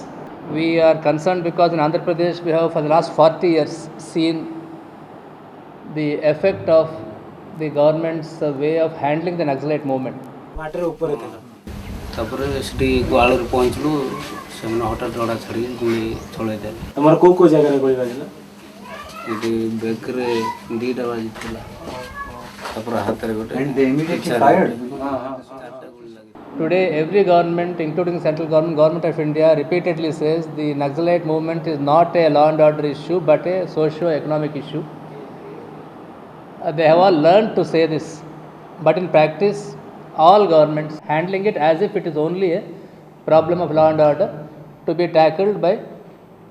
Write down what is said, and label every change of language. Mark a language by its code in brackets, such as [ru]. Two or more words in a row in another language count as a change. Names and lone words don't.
[en] We are concerned because in Andhra Pradesh we have for the last 40 years seen the effect of the government's way of handling the Naxalite movement. [or] ତାପରେ ସେଠି ଗୁଆଳରୁ ପହଞ୍ଚିଲୁ ସେମାନେ ହଠାତ୍ ରଡ଼ା ଛାଡ଼ି ଗୁଳି ଚଳାଇ ଦେଲେ। ତମର କୋଉ କୋଉ ଜାଗାରେ ଗୁଳି ବାଜିଲା? ଏଠି ବେକରେ ଦୁଇଟା ବାଜିଥିଲା ତାପରେ ହାତରେ ଗୋଟେ। [en] Today every government, including the central government of India, repeatedly says the Naxalite movement is not a law and order issue but a socio-economic issue. They have all learned to say this, but in practice all governments handling it as if it is only a problem of law and order to be tackled by